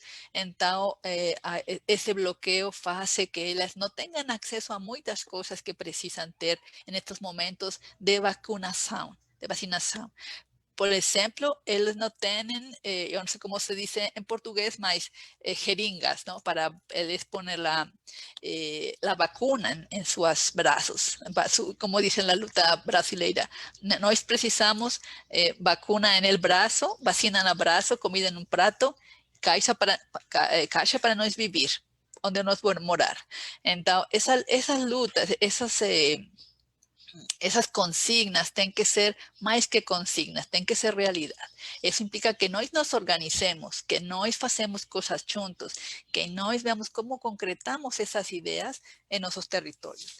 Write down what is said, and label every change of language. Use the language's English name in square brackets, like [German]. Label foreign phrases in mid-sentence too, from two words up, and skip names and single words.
[Spanish] Entonces, ese bloqueo hace que ellas no tengan acceso a muchas cosas que precisan ter en estos momentos de vacunación. Por ejemplo, ellos no tienen, yo no sé cómo se dice en portugués, mas jeringas, ¿no? Para ellos poner la vacuna en sus brazos, como dicen la [Portuguese] luta brasileira. Nós precisamos [Spanish] vacuna en el brazo, [Portuguese] vacina [Spanish] en el brazo, [Portuguese] comida [Spanish] en un [Portuguese] prato, caixa para nós vivir, onde nós vamos morar. [Spanish] Entonces, esas lutas, esas consignas tienen que ser más que consignas, tienen que ser realidad. Eso implica que nos organicemos, que nos hacemos cosas juntos, que nos veamos cómo concretamos esas ideas en nuestros territorios.